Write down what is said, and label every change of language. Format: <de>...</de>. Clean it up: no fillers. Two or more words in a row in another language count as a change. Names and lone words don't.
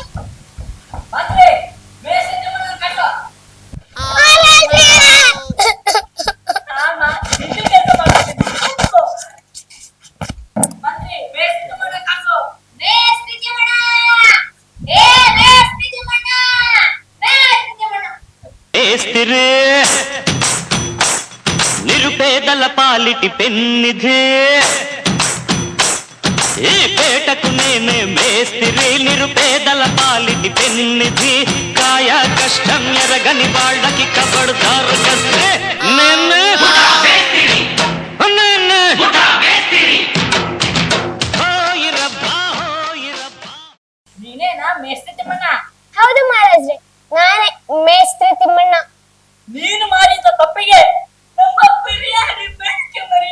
<kn>ಬಂದ್ರೆ ಬೇಸಿ ತಿಮ್ಮಣ್ಣ ಕಟ್ಟೋ. ಆಮ ನಿಂದು ಕೆಲಸ ಮಾಡ್ತೀನಿ. ಬಂದ್ರೆ ಬೇಸಿ ತಿಮ್ಮಣ್ಣ ಕಟ್ಟೋ. ಬೇಸ್ರಿ ತಿಮ್ಮಣ್ಣ, ಏ ಬೇಸ್ರಿ ತಿಮ್ಮಣ್ಣ, ಬೇಸ್ರಿ ತಿಮ್ಮಣ್ಣ.</kn> <te>మేస్తిరి నిరుపేదల పాలిటి పెన్నిధి, ఈ పేటకు నేనే మేస్తిరి, నిరుపేదల పాలిటి పెన్నిధి, కాయ కష్టం ఎరగని వాళ్ళకి కబడ్దారు కస్తే నేనే</te> <kn>ನೀನೇನಾ ಮೇಸ್ತ್ರಿ ತಿಮ್ಮಣ್ಣ? ಹೌದು ಮಹಾರಾಜ್ರೆ, ನಾನೇ ಮೇಸ್ತ್ರಿ ತಿಮ್ಮಣ್ಣ. ನೀನು ಮಾಡಿದ ತಪ್ಪಿಗೆ ನಮ್ಮ ಬಿರಿಯಾನಿ ಬೇಕು ಮರಿ.</kn>